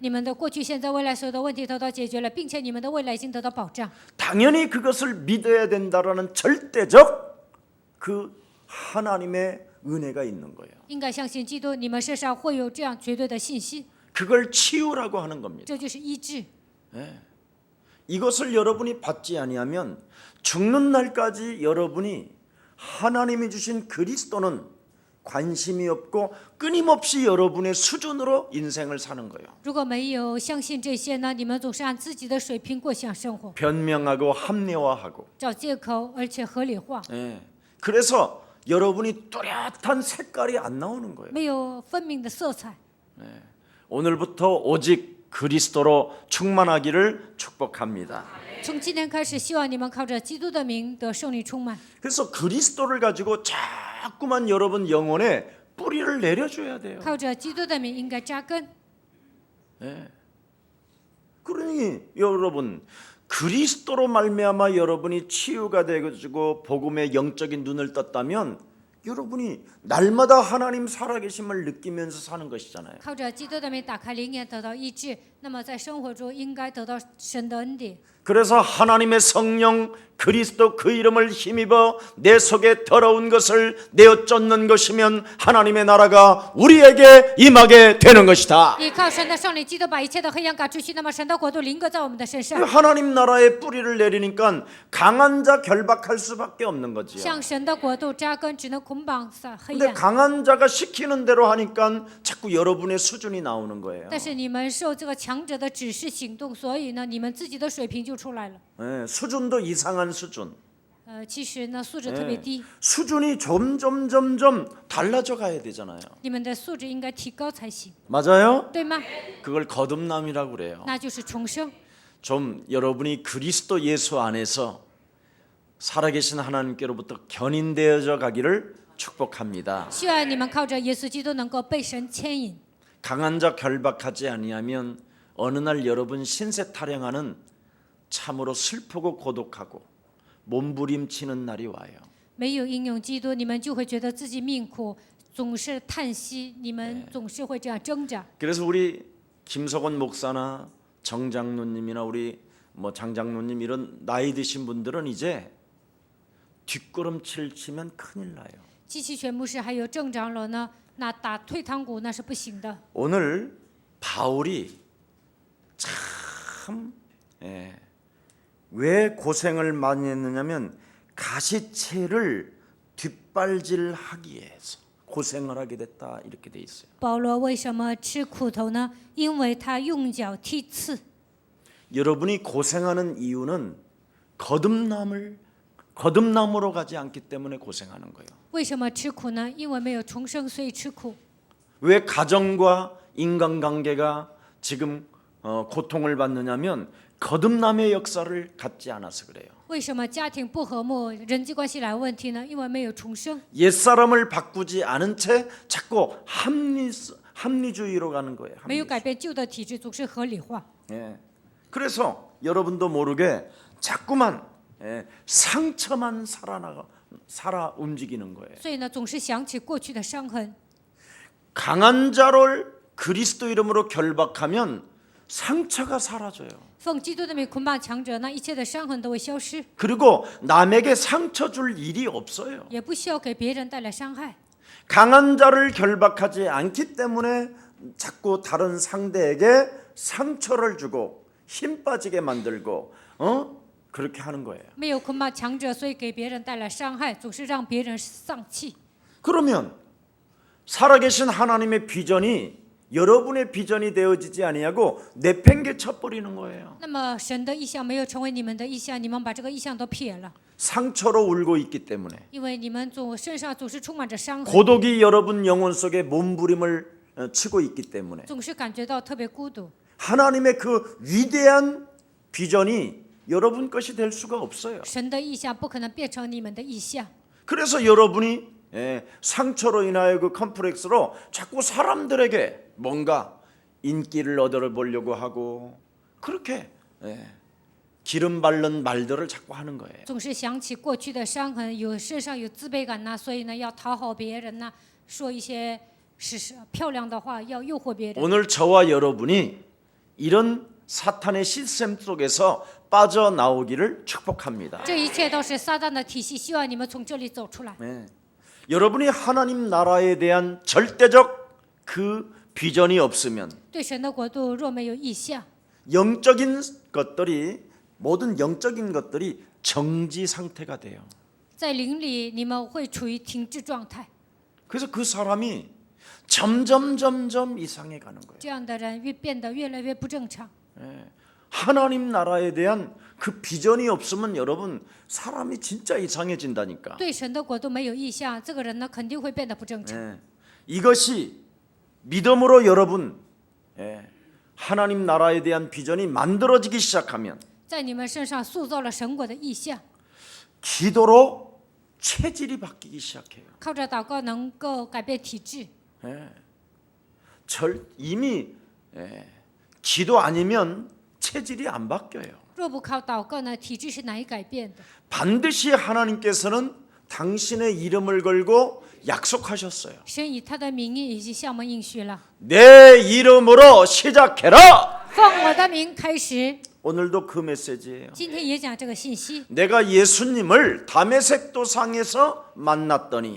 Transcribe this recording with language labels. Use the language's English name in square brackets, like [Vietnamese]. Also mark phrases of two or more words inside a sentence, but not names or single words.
[Chinese] 你们的过去、现在、未来所有的问题得到解决了，并且你们的未来已经得到保障。 [Korean] 당연히 그것을 믿어야 된다라는 절대적 그 하나님의 은혜가 있는 거예요. [Chinese] 应该相信基督，你们身上会有这样绝对的信心， [Korean] 그걸 치유라고 하는 겁니다. [Chinese] 这就是医治。 [Korean] 이것을 여러분이 받지 아니하면 죽는 날까지 여러분이 하나님이 주신 그리스도는 관심이 없고 끊임없이 여러분의 수준으로 인생을 사는 거예요. [Chinese] 如果没有相信这些呢，你们总是按自己的水平过想生活， [Korean] 변명하고 합리화하고. [Chinese] 找借口，而且合理化， [Korean] 그래서 여러분이 뚜렷한 색깔이 안 나오는 거예요. [Chinese] 没有分明的色彩。 [Korean] 오늘부터 오직 그리스도로 충만하기를 축복합니다. [Chinese] 从今天开始，希望你们靠着基督的名得胜利充满。 [Korean] 그래서 그리스도를 가지고 자꾸만 여러분 영혼에 뿌리를 내려줘야 돼요. [Chinese] 靠着基督的名应该扎根。 [Korean] 그러니 여러분 그리스도로 말미암아 여러분이 치유가 되어지고 복음의 영적인 눈을 떴다면 여러분이 날마다 하나님 살아계심을 느끼면서 사는 것이잖아요. [Chinese] 靠着基督的名打开灵眼，得到医治，那么在生活中应该得到神的恩典。 [Korean] 그래서 하나님의 성령 그리스도 그 이름을 힘입어 내 속에 더러운 것을 내어 쫓는 것이면 하나님의 나라가 우리에게 임하게 되는 것이다. [Chinese] 依靠神的圣灵，基督把一切的黑暗赶出去，那么神的国度临格在我们的身上。 [Korean] 하나님 나라의 뿌리를 내리니까 강한 자 결박할 수밖에 없는 거지요. [Chinese] 向神的国度扎根，只能捆绑撒黑 [Korean] 근데 [Chinese] 暗。 [Korean] 강한 자가 시키는 대로 하니까 자꾸 여러분의 수준이 나오는 거예요. [Chinese] 但是你们受这个强者的指示行动，所以呢，你们自己的水平就出来了。 [Korean] 예, 수준도 이상한 수준. [Chinese] 其实呢，素质特别低， [Korean] 수준이 점점 달라져 가야 되잖아요. [Chinese] 你们的素质应该提高才行， [Korean] 맞아요? [Chinese] 对吗？ [Korean] 그걸 거듭남이라고 그래요. [Chinese] 那就是重生。 [Korean] 좀 여러분이 그리스도 예수 안에서 살아계신 하나님께로부터 견인되어져 가기를 축복합니다. [Chinese] 希望你们靠着耶稣基督能够被神牵引。 [Korean] 강한 자 결박하지 아니하면 어느 날 여러분 신세 타령하는 참으로 슬프고 고독하고 몸부림치는 날이 와요. [Chinese] 没有应用基督，你们就会觉得自己命苦，总是叹息，你们总是会这样挣扎。 [Korean] 그래서 우리 김석원 목사나 정 장로님이나 우리 뭐 장장로님 이런 나이 드신 분들은 이제 뒷걸음질 치면 큰일 나요. [Chinese] 季其全牧师还有郑长老呢，那打退堂鼓那是不行的。 [Korean] 오늘 바울이 참 왜 고생을 많이 했느냐면 가시체를 뒷발질하기 위해서 고생을 하게 됐다 이렇게 돼 있어요. [Chinese] 保罗为什么吃苦头呢？因为他用脚踢刺。 [Korean] 여러분이 고생하는 이유는 거듭남으로 가지 않기 때문에 고생하는 거예요. [Chinese] 为什么吃苦呢？因为没有重生，所以吃苦。 [Korean] 왜 가정과 인간관계가 지금 고통을 받느냐면 거듭남의 역사를 갖지 않아서 그래요. [Chinese] 为什么家庭不和睦、人际关系来问题呢？因为没有重生， [Korean] 옛사람을 바꾸지 않은 채 자꾸 합리주의로 가는 거예요. [Chinese] 没有改变旧的体制，总是合理化。 [Korean] 예. 그래서 여러분도 모르게 자꾸만 상처만 살아 움직이는 거예요. [Chinese] 所以呢，总是想起过去的伤痕。 [Korean] 강한 자를 그리스도 이름으로 결박하면 상처가 사라져요. [Chinese] 奉基督的名捆绑强者，那一切的伤痕都会消失， [Korean] 그리고 남에게 상처 줄 일이 없어요. [Chinese] 也不需要给别人带来伤害。 [Korean] 강한 자를 결박하지 않기 때문에 자꾸 다른 상대에게 상처를 주고 힘 빠지게 만들고 그렇게 하는 거예요. [Chinese] 没有捆绑强者，所以给别人带来伤害，总是让别人丧气。 [Korean] 그러면 살아계신 하나님의 비전이 여러분의 비전이 되어지지 아니하고 내팽개쳐 버리는 거예요. [Chinese] 那么神的意象没有成为你们的意象，你们把这个意象都撇了， [Korean] 상처로 울고 있기 때문에 [Chinese] 因为你们身上总是充满着伤痕， [Korean] 고독이 여러분 영혼 속에 몸부림을 치고 있기 때문에 [Chinese] 总是感觉到特别孤独。 [Korean] 하나님의 그 위대한 비전이 여러분 것이 될 수가 없어요. [Chinese] 神的意象不可能变成你们的意象， [Korean] 그래서 여러분이 상처로 인하여 그 컴플렉스로 자꾸 사람들에게 뭔가 인기를 얻어보려고 하고 그렇게 기름 바른 말들을 자꾸 하는 거예요. [Chinese] 总是想起过去的伤痕，身上有自卑感呐，所以呢要讨好别人呐，说一些漂亮的话，要诱惑别人。 [Korean] 오늘 저와 여러분이 이런 사탄의 시스템 속에서 빠져나오기를 축복합니다. [Chinese] 这一切都是撒旦的体系，希望你们从这里走出来。 [Korean] 여러분이 하나님 나라에 대한 절대적 그 비전이 없으면 [Chinese] 对神的国度若没有意向， [Korean] 영적인 것들이 모든 영적인 것들이 정지 상태가 돼요. [Chinese] 在灵里你们会处于停滞状态。 [Korean] 그래서 그 사람이 점점 이상해 가는 거예요. [Chinese] 这样的人变得越来越不正常。 [Korean] 하나님 나라에 대한 그 비전이 없으면 여러분 사람이 진짜 이상해진다니까. [Chinese] 对神的国度没有意向，这个人呢肯定会变得不正常。 [Korean] 이것이 믿음으로 여러분 하나님 나라에 대한 비전이 만들어지기 시작하면 [Chinese] 在你们身上塑造了神国的意象， [Korean] 기도로 체질이 바뀌기 시작해요. [Chinese] 靠着祷告能够改变体质。 [Korean] 이미 기도 아니면 체질이 안 바뀌어요. [Chinese] 若不靠祷告呢，体质是难以改变的。 [Korean] 반드시 하나님께서는 당신의 이름을 걸고 약속하셨어요. [Chinese] 神以他的名义已经向我们应许了， [Korean] 내 이름으로 시작해라. [Chinese] 奉我的名开始。 [Korean] 오늘도 그 메시지예요. [Chinese] 今天也讲这个信息。 [Korean] 내가 예수님을 다메섹 도상에서 만났더니